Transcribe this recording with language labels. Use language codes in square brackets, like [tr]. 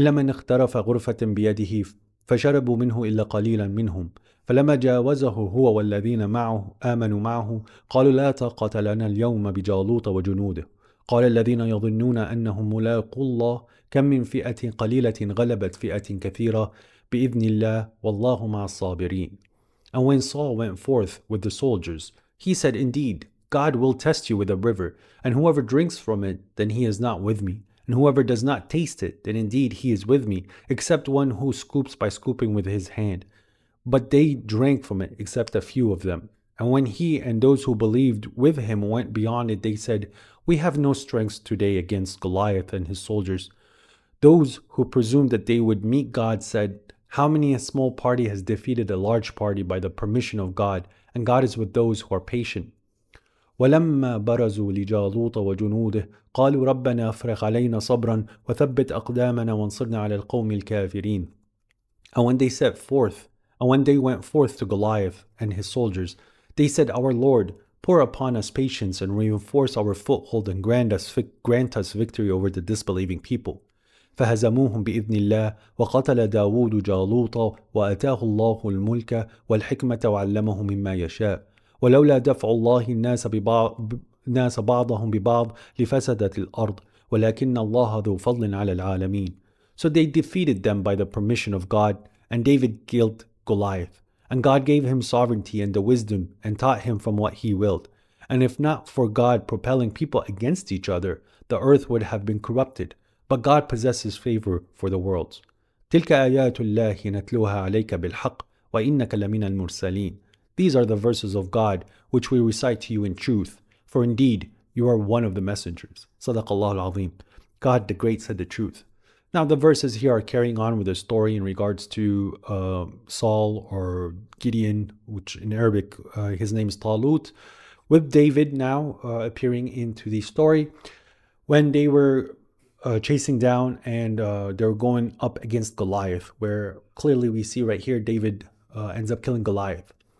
[ar] اغترف غرفة بيده فشربوا منه إلا قليلا منهم فلما جاوزه هو والذين معه آمنوا معه قالوا لا طاقة لنا اليوم بجالوت وجنوده قال الذين يظنون أنهم ملاقو الله كم من فئة قليلة غلبت فئة كثيرة بإذن الله والله مع الصابرين. [en] And when Saul went forth with the soldiers, he said, Indeed, God will test you with a river, and whoever drinks from it, then he is not with me. And whoever does not taste it, then indeed he is with me, except one who scoops by scooping with his hand. But they drank from it, except a few of them. And when he and those who believed with him went beyond it, they said, We have no strength today against Goliath and his soldiers. Those who presumed that they would meet God said, How many a small party has defeated a large party by the permission of God, and God is with those who are patient. [ar] ولما برزوا لجالوت وجنوده قالوا ربنا افرغ علينا صبرا وثبت أقدامنا وانصرنا على القوم الكافرين. [en] And when they went forth to Goliath and his soldiers, they said, Our Lord, pour upon us patience and reinforce our foothold and grant us victory over the disbelieving people. [ar] فهزموهم بإذن الله وقتل داود جالوت وأتاه الله الملك والحكمة وعلمه مما يشاء ولولا دفع الله الناس بعضهم ببعض لفسدت الأرض ولكن الله ذو فضل على العالمين. [en] So they defeated them by the permission of God, and David killed Goliath. And God gave him sovereignty and the wisdom and taught him from what he willed. And if not for God propelling people against each other, the earth would have been corrupted. But God possesses favor for the worlds. [ar] تلك آيات الله نتلوها عليك بالحق وإنك لمن المرسلين. [en] These are the verses of God which we recite to you in truth, for indeed you are one of the messengers. [ar] Sadaqallahu al-Azim. [en] God the Great said the truth. Now the verses here are carrying on with a story in regards to Saul or Gideon, which in Arabic his name is Talut, with David now appearing into the story when they were chasing down and they were going up against Goliath, where clearly we see right here David ends up killing Goliath.